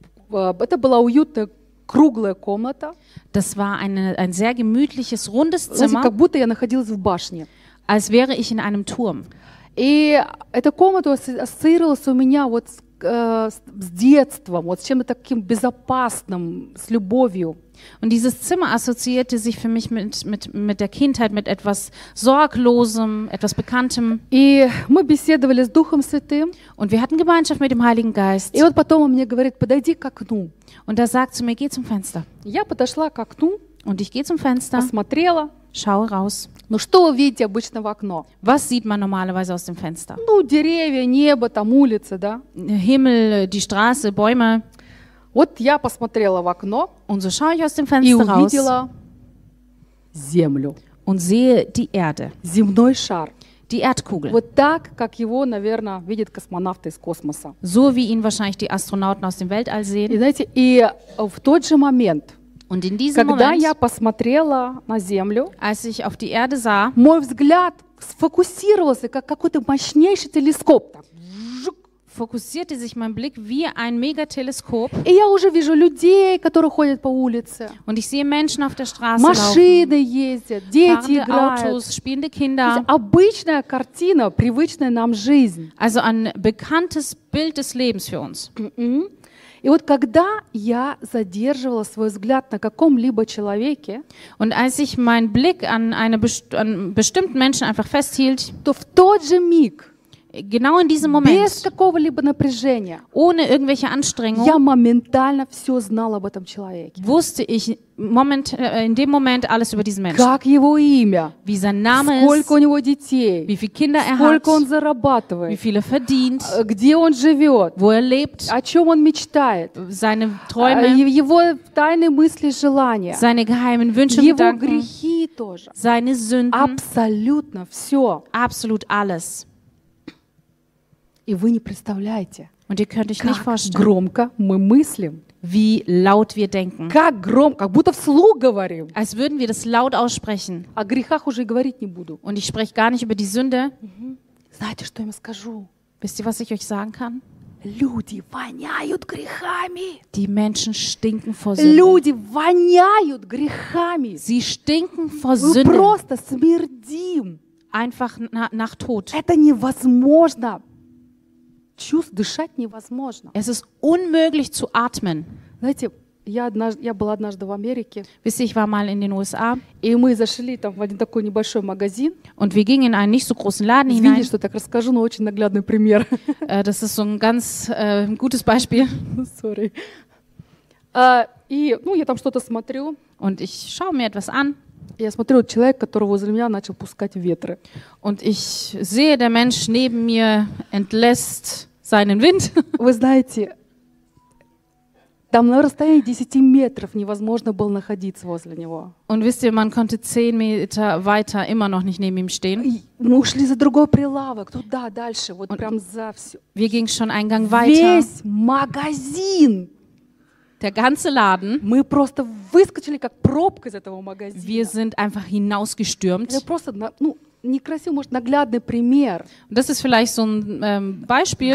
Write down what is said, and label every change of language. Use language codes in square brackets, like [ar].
[ru] Это была уютная круглая комната. [de] Das war ein sehr gemütliches rundes Zimmer. [ru] Как будто я находилась в башне. [de] Als wäre ich in einem Turm. [ru] И эта комната ассоциировалась у меня вот с детством, вот с чем-то таким безопасным, с любовью. [de] Und dieses Zimmer assoziierte sich für mich mit der Kindheit, mit etwas Sorglosem, etwas Bekanntem. [ru] И мы беседовали с Духом Святым. [de] Und wir hatten Gemeinschaft mit dem Heiligen Geist. [ru] И вот потом он мне говорит: «Подойди к окну». [de] Und er sagt zu mir: «Geh zum Fenster». [ru] Я подошла к окну. [de] Und ich gehe zum Fenster. [ru] Посмотрела. [de] Schaue raus. [ru] Ну что вы видите обычно в окно? [de] Was sieht man normalerweise aus dem Fenster? [ru] Ну деревья, небо, там улица, да? [de] Himmel, die Straße, Bäume. [ru] Вот я посмотрела в окно, [de] und so schaue ich aus dem Fenster [ru] и увидела [de] raus, [ru] землю. [de] Und sehe die Erde. [ru] Земной шар. [de] Die Erdkugel. [ru] Вот так, как его, наверное, видят космонавты из космоса. [de] So wie ihn wahrscheinlich die Astronauten aus dem Weltall sehen. [ru] И знаете, и в тот же момент, [de] und in diesem [ru] когда [de] moment, [ru] я посмотрела на землю, [de] als ich auf die Erde sah, [ru] мой взгляд сфокусировался, как какой-то мощнейший телескоп. [de] Fokussierte sich mein Blick wie ein Megateleskop. [ru] И я уже вижу людей, которые ходят по улице. [de] Und ich sehe Menschen auf der Straße [ru] Машины [de] laufen. [ru] Ездят, дети играют. [de] Autos, spielende Kinder. [ru] Есть, обычная картина, привычная нам жизнь. [de] Also ein bekanntes Bild des Lebens für uns. Mm-mm. [ru] И вот когда я задерживала свой взгляд на каком-либо человеке, [de] und als ich mein Blick an bestimmten Menschen einfach festhielt, [ru] то в тот же миг, [de] genau in diesem Moment, [ru] без какого-либо напряжения, [de] ohne irgendwelche Anstrengung, [ru] я моментально все знала об этом человеке. [de] Wusste ich in dem Moment alles über diesen Menschen. [ru] Как его имя? [de] Wie sein Name ist? [ru] Сколько у него детей? [de] Wie viele Kinder er hat? [ru] Сколько он зарабатывает? [de] Wie viel er verdient? [ru] Где он живет? [de] Wo er lebt? [ru] О чем он мечтает? [de] Seine Träume? [ru] Его тайные мысли, желания? [de] Seine geheimen Wünsche, Gedanken? [ru] Его грехи тоже? [de] Seine Sünden? [ru] Абсолютно все. [de] Absolut alles. [ru] И вы не представляете, [de] und ihr könnt euch [ru] как [de] nicht vorstellen, [ru] громко мы мыслим, [de] wie laut wir denken, [ru] как громко, как будто вслух говорим, [de] als würden wir das laut aussprechen. [ru] О грехах уже говорить не буду. [de] Und ich spreche gar nicht über die Sünde. [ru] Mm-hmm. Знаете, что я вам скажу? [de] Wisst ihr, was ich euch sagen kann? [ru] Люди воняют грехами. [de] Die Menschen stinken vor Sünde. [ru] Люди воняют грехами. [de] Sie stinken vor Sünde. [ru] Мы просто смердим. [de] Einfach nach Tod. [ru] Это невозможно. Чувств дышать невозможно. [de] Es ist unmöglich zu atmen. [ru] Знаете, я была однажды в Америке. [de] Wisst ihr, ich war mal in den USA. [ru] И мы зашли там в один такой небольшой магазин. [de] Und wir gingen in einen nicht so großen Laden hinein. [ru] Извините, что так расскажу, но очень наглядный пример. [de] Das ist so ein ganz gutes Beispiel. [ru] Sorry. И, ну, я там что-то смотрю. [de] Und ich schaue mir etwas an. [ru] Я смотрю, человек, который возле меня начал пускать ветры. [de] Und ich sehe, der Mensch neben mir entlässt seinen Wind. [ru] Вы знаете, там на расстоянии 10 метров невозможно было находиться возле него. [de] Und wisst ihr, man konnte 10 Meter weiter immer noch nicht neben ihm stehen. [ru] Мы ушли за другой прилавок, туда, дальше, вот прям за всё. [de] Wir gingen schon einen Gang weiter. [ru] Весь магазин. [de] Der ganze Laden. [ru] Мы просто выскочили как пробка из этого магазина. [de] Wir sind einfach hinausgestürmt. [ru] Это просто, ну, некрасиво, может, наглядный пример. [de] Das ist vielleicht so ein Beispiel.